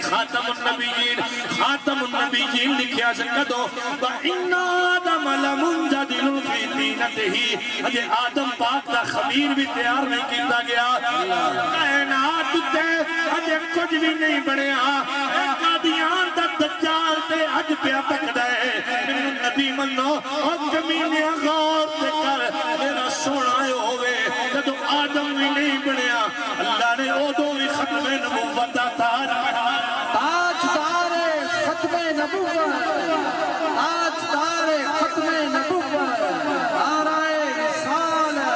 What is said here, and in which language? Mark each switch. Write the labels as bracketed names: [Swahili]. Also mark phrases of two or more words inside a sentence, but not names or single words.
[Punjabi] خاتم النبیین لکھیا ہے کدو [Arabic] وَإِنَّ آدَمَ لَمُنْجَدِلٌ فِي دِينَتِهِ [Punjabi] اجے آدم پاک دا خمیر بھی تیار نہیں کیتا گیا کائنات تے اجے کچھ بھی نہیں بنیا قادیان دا دجال تے اج پیا پکدا ہے نبی منو اور کمینے غور تے کر میرا سونا ہوئے جدو آدم بھی نہیں بنیا اللہ نے ادو بھی ختم نبوت دا [Urdu] تاجدار ختم نبوت تاجدار ختم نبوت آرائے رسالت